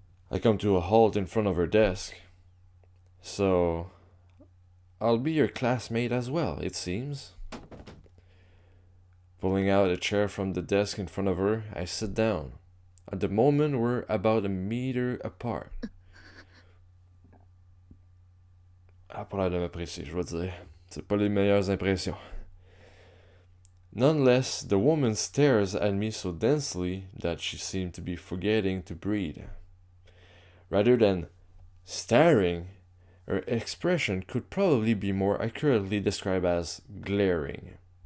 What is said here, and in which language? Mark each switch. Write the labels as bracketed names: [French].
[English] I come to a halt in front of her desk. So, I'll be your classmate as well, it seems. Pulling out a chair from the desk in front of her, I sit down. At the moment, we're about a meter apart. [French] Ah, pas l'air de m'apprécier, je veux dire. C'est pas les meilleures impressions. [English] Nonetheless, the woman stares at me so densely that she seemed to be forgetting to breathe. Rather than staring, her expression could probably be more accurately described as glaring.